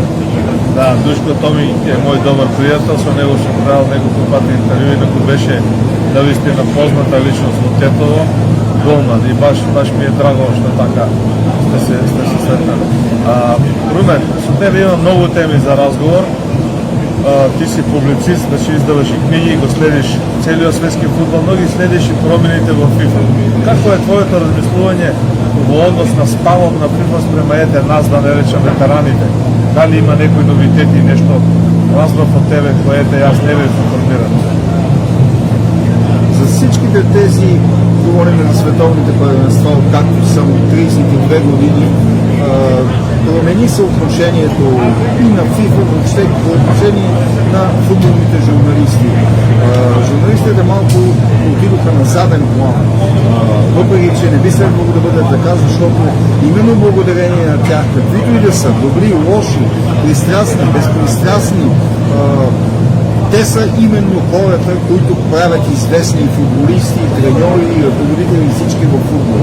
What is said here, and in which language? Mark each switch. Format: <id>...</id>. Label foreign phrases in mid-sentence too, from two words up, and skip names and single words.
<bg>Да, Душко Томи е мой добър приятел, с него съм правил няколко пъти интервю, инако беше наистина позната личност от Тетово, голна и</bg> <mk>баш ми е драго, що така сте се сретнали.</mk> <bg>Румен, с тебе има много теми за разговор.</bg> <mk>ти си публицист, да си издаваш и книги, го следиш целият светски футбол, но ги следиш и промените в FIFA.</mk> <bg>Какво е твоето</bg> <mk>размислување во однос на ставот на FIFA спрема нас, да не речем ветераните? Дали има некои новитети, нешто разбрав од тебе, което јас не бев информиран?</mk> <bg>За всичките тези, говорим за световните първенства, както съм 32 години, промени се отношението и на FIFA, въобще по отношение на футболните журналисти. Журналистите малко отидоха на заден план, въпреки че не би следвало да бъде така, защото именно благодарение на тях, каквито и да са, добри, лоши, пристрастни, безпристрастни, те са именно хората, които правят известни футболисти, треньори, ръководители и всички в футбол.</bg>